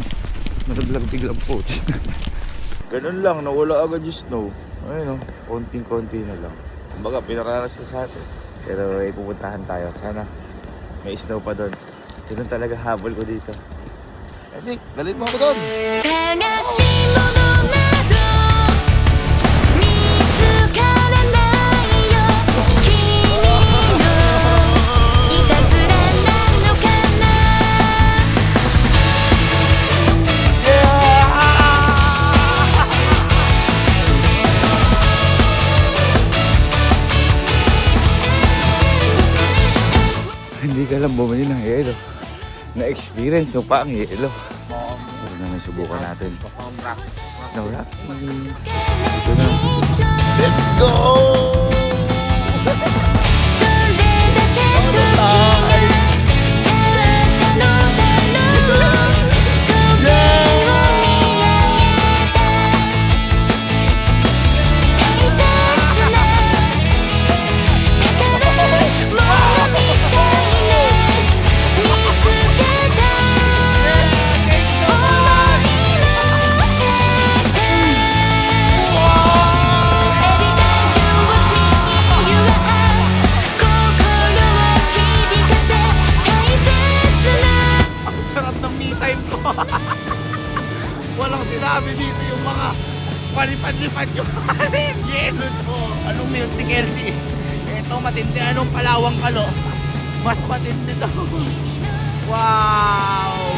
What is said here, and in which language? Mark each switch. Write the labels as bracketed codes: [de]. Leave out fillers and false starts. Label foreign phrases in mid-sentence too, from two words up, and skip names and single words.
[tl] Nalaglag biglang po. Ganun lang, nawala agad yung snow. Ayun o, konting-konti na lang. Kumbaga, pinaranas na sa atin. Pero pupuntahan tayo. Sana may snow pa doon. Ganun talaga habol ko dito. Nick, dalit mo ako doon! [ja] 探し物など見つからないよ君のいたずらなのかな [tl] Hindi ka lang bumili ng yelo. Na-experience mo pa ang yelo. Ito na may subukan natin. [en] Snow rock. [tl] Ito na. [en] Let's go! [ja] どれだけ時が経ったのだろう時計を見上げた大切な宝物みたいな見つけた思いの世界 [en] Every time you watch me in your eyes [ja] 心を響かせ [tl] Walang sinabi dito yung mga palipad-lipad yung yelo to. Anong milk ni Kelsey? Ito matindi. Anong Palawang Kalo? Mas matindi to. Wow!